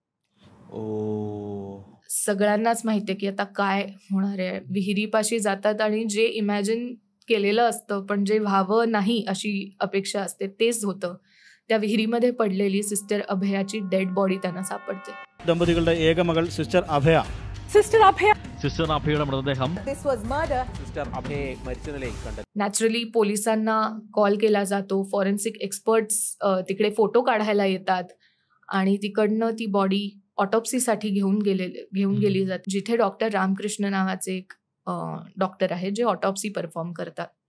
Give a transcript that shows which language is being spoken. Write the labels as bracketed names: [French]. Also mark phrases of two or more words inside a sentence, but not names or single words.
[Marathi] सगळ्यांनाच माहितीये की आता काय होणार आहे. विहिरीपाशी जातात आणि जे इमॅजिन केलेलं असतं पण जे व्हावं नाही अशी अपेक्षा असते तेच होतं. त्या विहिरीमध्ये पडलेली सिस्टर अभयाची [English] dead body [Marathi] त्यांना सापडते. [Malayalam] ദമ്പതികളുടെ ഏക മകൾ സിസ്റ്റർ അഭയ അഭയയുടെ മൃതദേഹം [Marathi] नॅचरली पोलिसांना कॉल केला जातो. [English] forensic experts [Marathi] तिकडे फोटो काढायला येतात आणि तिकडनं ती बॉडी ऑटोप्सीसाठी घेऊन गेली जाते, जिथे डॉक्टर रामकृष्ण नावाचे एक डॉक्टर आहे जे [English] autopsy perform [Marathi] करतात.